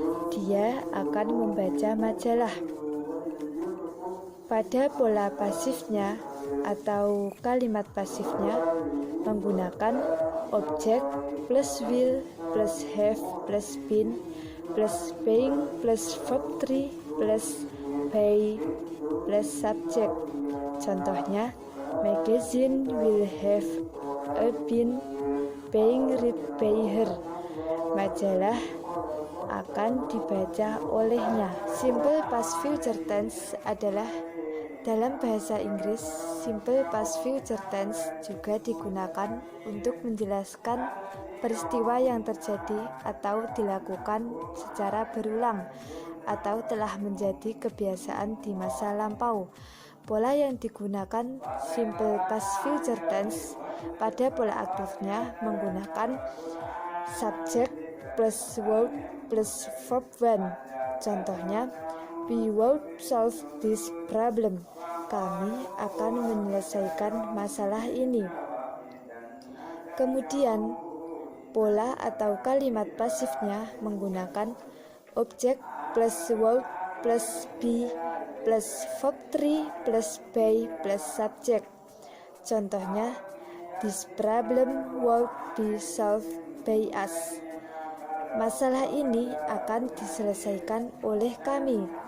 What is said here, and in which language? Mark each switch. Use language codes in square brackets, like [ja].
[id] Dia akan membaca majalah. Pada pola pasifnya atau kalimat pasifnya menggunakan object plus will plus have plus been plus being plus verb 3 plus by plus subject. [en] Contohnya, magazine will have been being read by her. [id] Majalah akan dibaca olehnya. Simple past future tense adalah dalam bahasa Inggris, simple past future tense juga digunakan untuk menjelaskan peristiwa yang terjadi atau dilakukan secara berulang atau telah menjadi kebiasaan di masa lampau. Pola yang digunakan simple past future tense. Pada pola aktifnya menggunakan subject plus verb plus verb when. [en] Contohnya, we will solve this problem. [id] Kami akan menyelesaikan masalah ini. Kemudian, pola atau kalimat pasifnya menggunakan object plus verb plus be plus verb 3 plus by plus subject. [en] Contohnya, this problem will be solved by us. [id] Masalah ini akan diselesaikan oleh kami.